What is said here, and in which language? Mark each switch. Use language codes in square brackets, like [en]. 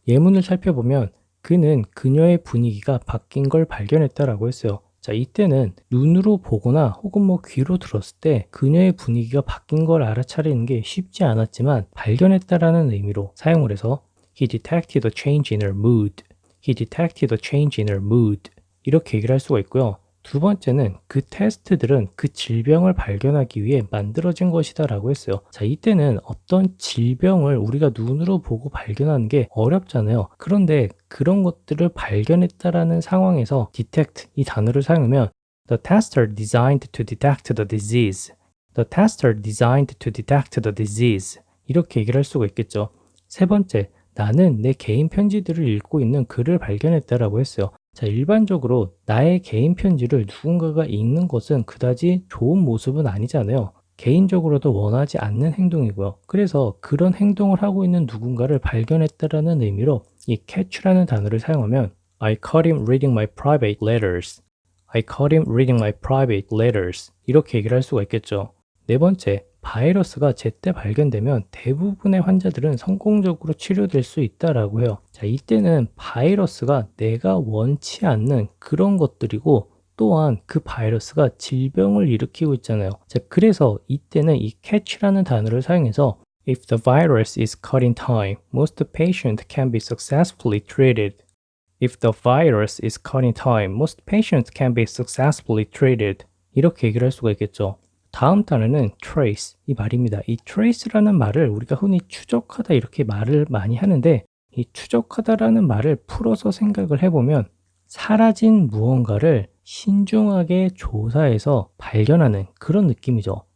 [ko] 예문을 살펴보면 그는 그녀의 분위기가 바뀐 걸 발견했다라고 했어요. 자, 이때는 눈으로 보거나 혹은 뭐 귀로 들었을 때 그녀의 분위기가 바뀐 걸 알아차리는 게 쉽지 않았지만 발견했다라는 의미로 사용을 해서 [en] He detected a change in her mood. He detected a change in her mood. [ko] 이렇게 얘기를 할 수가 있고요. 두 번째는 그 테스트들은 그 질병을 발견하기 위해 만들어진 것이다 라고 했어요. 자, 이때는 어떤 질병을 우리가 눈으로 보고 발견하는 게 어렵잖아요. 그런데 그런 것들을 발견했다라는 상황에서 detect 이 단어를 사용하면 [en] The tests are designed to detect the disease. The tests are designed to detect the disease. [ko] 이렇게 얘기를 할 수가 있겠죠. 세 번째, 나는 내 개인 편지들을 읽고 있는 글을 발견했다라고 했어요. 자, 일반적으로 나의 개인 편지를 누군가가 읽는 것은 그다지 좋은 모습은 아니잖아요. 개인적으로도 원하지 않는 행동이고요. 그래서 그런 행동을 하고 있는 누군가를 발견했다라는 의미로 이 catch라는 단어를 사용하면 [en] I caught him reading my private letters. I caught him reading my private letters. [ko] 이렇게 얘기를 할 수가 있겠죠. 네 번째, 바이러스가 제때 발견되면 대부분의 환자들은 성공적으로 치료될 수 있다라고 해요. 자, 이때는 바이러스가 내가 원치 않는 그런 것들이고 또한 그 바이러스가 질병을 일으키고 있잖아요. 자, 그래서 이때는 이 catch라는 단어를 사용해서 [en] If the virus is caught in time, most patients can be successfully treated. If the virus is caught in time, most patients can be successfully treated. [ko] 이렇게 얘기를 할 수가 있겠죠. 다음 단어는 trace, 이 말입니다. 이 trace라는 말을 우리가 흔히 추적하다 이렇게 말을 많이 하는데 이 추적하다라는 말을 풀어서 생각을 해보면 사라진 무언가를 신중하게 조사해서 발견하는 그런 느낌이죠.